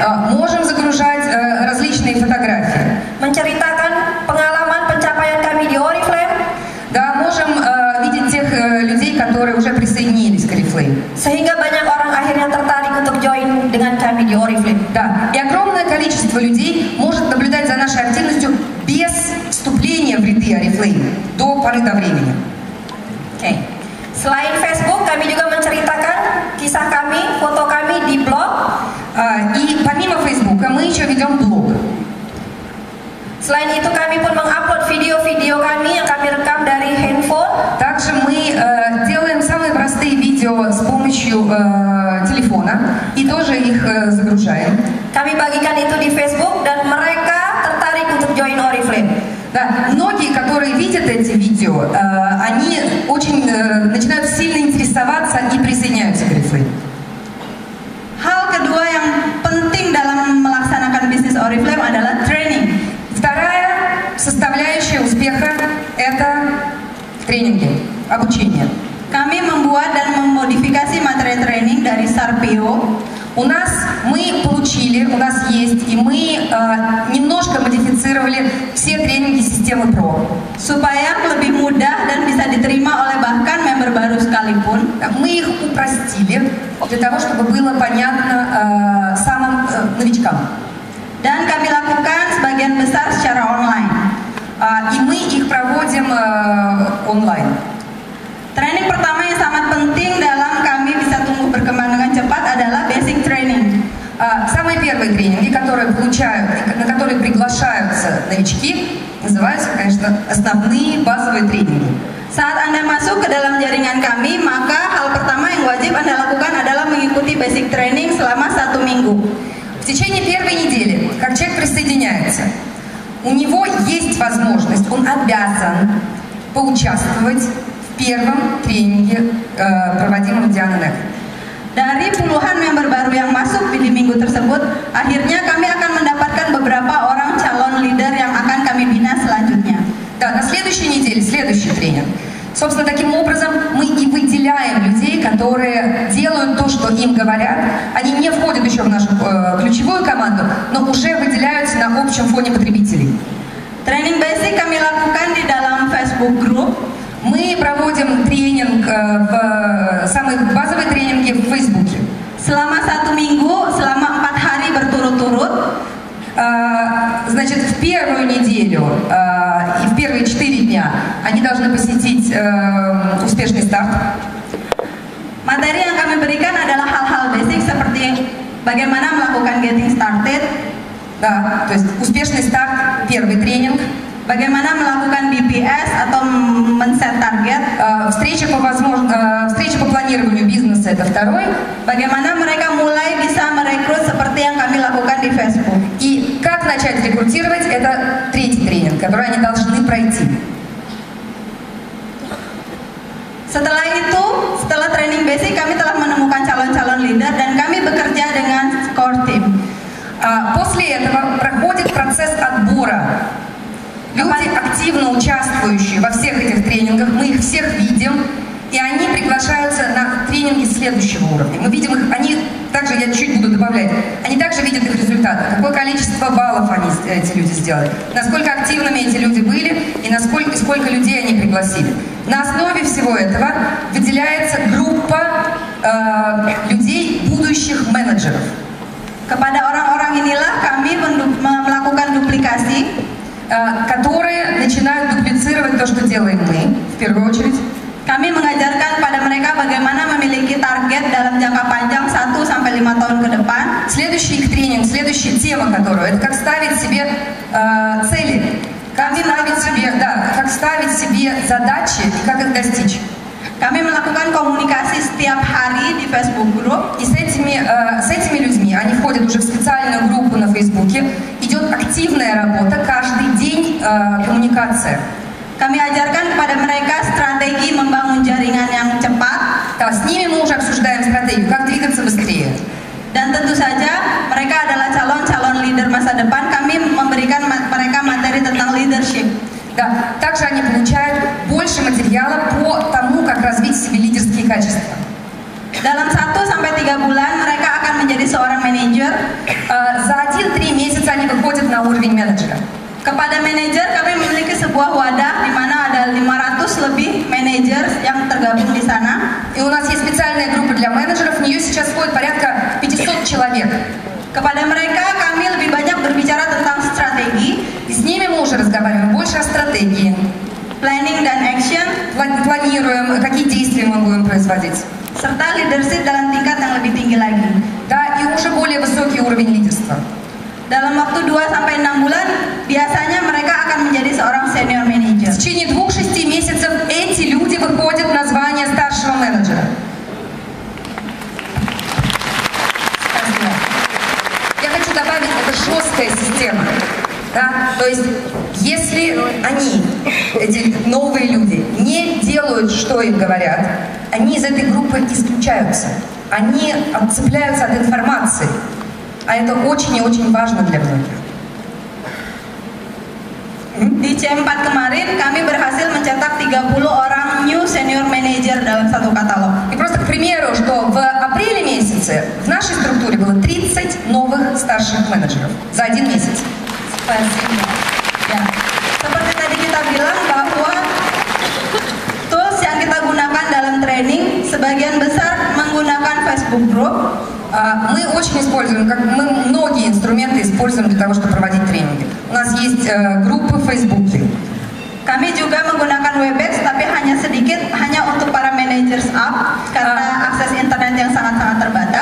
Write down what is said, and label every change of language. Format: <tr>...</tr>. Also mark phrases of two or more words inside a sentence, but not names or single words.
<ru>Можем загружать различные фотографии.</ru> <id>Menceritakan pengalaman pencapaian kami di Oriflame.</id> <ru>Да, можем видеть тех людей, которые уже присоединились к Oriflame.</ru> <id>Sehingga banyak orang akhirnya tertarik untuk join dengan kami di Oriflame.</id> <ru>Да, и огромное количество людей может наблюдать за нашей активностью без вступления в ряды Oriflame до поры до времени.</ru> <id>Okay. Selain Facebook, kami juga menceritakan kisah kami, foto kami di blog.</id> <ru>И помимо Фейсбука мы еще ведем блог.</ru> <id>Selain itu kami pun mengupload video-video kami yang kami rekam dari handphone.</id> <ru>Также мы делаем самые простые видео с помощью телефона и тоже их загружаем.</ru> <id>Kami bagikan itu di Facebook dan mereka tertarik untuk join Oriflame.</id> <ru>Да, многие, которые видят эти видео, они очень начинают сильно интересоваться и присоединяются к Oriflame.</ru> <id>Hal kedua yang penting dalam melaksanakan bisnis Oriflame adalah training.</id> <ru>Вторая составляющая успеха – это тренинги, обучение.</ru> <id>Kami membuat dan memodifikasi materi training dari Sarpio.</id> <ru>У нас есть, и мы немножко модифицировали все тренинги системы PRO.</ru> <id>Supaya lebih mudah dan bisa diterima oleh bahkan member baru sekalipun.</id> <ru>Мы их упростили для того, чтобы было понятно самым новичкам.</ru> <id>Dan kami lakukan sebagian besar secara online.</id> <ru>И мы их проводим онлайн.</ru> <id>Training pertama yang sangat penting dalam kami bisa tumbuh berkembang dengan cepat adalah</id> <en>basic training.</en> <ru>Самые первые тренинги, на которые приглашаются новички, называются, конечно, основные базовые тренинги.</ru> <id>Saat Anda masuk ke dalam jaringan kami, maka hal pertama yang wajib Anda lakukan adalah mengikuti</id> <en>basic training</en> <id>selama 1 minggu.</id> <ru>В течение первой недели, как человек присоединяется, у него есть возможность, он обязан поучаствовать в первом тренинге, проводимом Дианой Некой.</ru> <id>Dari puluhan member baru yang masuk di minggu tersebut, akhirnya kami akan mendapatkan beberapa orang calon leader yang akan kami bina selanjutnya.</id> <ru>Да, на следующей неделе следующий тренинг. Собственно, таким образом мы и выделяем людей, которые делают то, что им говорят. Они не входят еще в нашу ключевую команду, но уже выделяются на общем фоне потребителей.</ru> <en>Training basic</en> <id>kami lakukan di dalam Facebook group.</id> <ru>Мы проводим тренинг, самые базовые тренинги в Фейсбуке.</ru> <id>Selama 1 minggu, selama 4 hari berturut-turut.</id> <ru>Значит, в первую неделю и в первые 4 дня они должны посетить успешный старт.</ru> <id>Materi yang kami berikan adalah hal-hal basic seperti bagaimana melakukan</id> <en>getting started.</en> <ru>Да, то есть успешный старт, первый тренинг.</ru> <id>Bagaimana melakukan BPS atau men-set target.</id> <ru>Встреча по планированию бизнеса – это второй.</ru> <id>Bagaimana mereka mulai bisa merekrut seperti yang kami lakukan di Facebook.</id> <ru>И как начать рекрутировать – это третий тренинг, который они должны пройти.</ru> <id>Setelah itu, setelah</id> <en>training basic,</en> <id>kami telah menemukan calon-calon leader dan kami bekerja dengan core team.</id> <ru>После этого проходит процесс отбора. Люди, активно участвующие во всех этих тренингах, мы их всех видим, и они приглашаются на тренинги следующего уровня. Мы видим их, они также, я чуть буду добавлять, они также видят их результаты, какое количество баллов эти люди сделали, насколько активными эти люди были и сколько людей они пригласили. На основе всего этого выделяется группа людей, будущих менеджеров.</ru> <id>Kepada orang-orang inilah kami melakukan duplikasi,</id> <ru>которые начинают дуплицировать то, что делаем мы, в первую очередь.</ru> <id>Kami mengajarkan pada mereka bagaimana memiliki target dalam jangka panjang 1 sampai 5 tahun ke depan.</id> <ru>Следующий их тренинг, следующая тема, которую, это как ставить себе цели, как ставить себе задачи и как их достичь.</ru> <id>Kami melakukan melakukan komunikasi setiap hari di Facebook Group.</id> <ru>И с этими людьми, они входят уже в специальную группу на Фейсбуке, идет активная работа, каждый день коммуникация.</ru> <id>Kami ajarkan kepada mereka strategi membangun jaringan yang cepat.</id> <ru>Да, с ними мы уже обсуждаем стратегию, как двигаться быстрее.</ru> <id>Dan tentu saja mereka adalah calon-calon leader masa depan. Kami memberikan mereka materi tentang leadership.</id> <ru>Да, также они получают больше материала по тому, как развить в себе лидерские качества.</ru> <id>Dalam 1-3 bulan mereka akan menjadi seorang manajer.</id> <ru>За 1-3 месяца они выходят на уровень менеджера.</ru> <id>Kepada manajer kami memiliki sebuah wadah di mana ada 500 lebih manajer yang tergabung di sana.</id> <ru>И у нас есть специальная группа для менеджеров, в нее сейчас входит порядка 500 человек.</ru> <id>Kepada mereka kami lebih banyak berbicara tentang strategi.</id> <ru>И с ними мы уже разговариваем больше о стратегии.</ru> <id>Planning dan action.</id> <ru>Планируем, какие действия мы будем производить.</ru> <id>Serta leadership dalam tingkat yang lebih tinggi lagi.</id> <ru>Да, и уже более высокий уровень лидерства.</ru> <id>Dalam waktu 2-6 bulan, biasanya mereka akan menjadi seorang</id> <en>senior manager.</en> <ru>В течение 2-6 месяцев эти люди выходят на звание старшего менеджера. Спасибо. Я хочу добавить, это жесткая система. Да? То есть, если они, эти новые люди, не делают, что им говорят, они из этой группы исключаются. Они отцепляются от информации. А это очень и очень важно для многих.</ru> <id>Di C4 kemarin kami berhasil mencetak 30 orang</id> <en>new senior manager</en> <id>dalam satu katalog.</id> <ru>И просто к примеру, что в апреле месяце в нашей структуре было 30 новых старших менеджеров за 1 месяц. Spasibo.</ru> <id>Ya. Seperti tadi kita bilang bahwa tools yang kita gunakan dalam training sebagian besar menggunakan Facebook Group.</id> <ru>Мы очень используем, мы многие инструменты используем для того, чтобы проводить тренинги. У нас есть группы в Фейсбуке.</ru> <id>Kami juga menggunakan Webex, tapi hanya sedikit, hanya untuk para</id> <en>managers up,</en> <id>karena akses internet yang sangat-sangat terbatas.</id>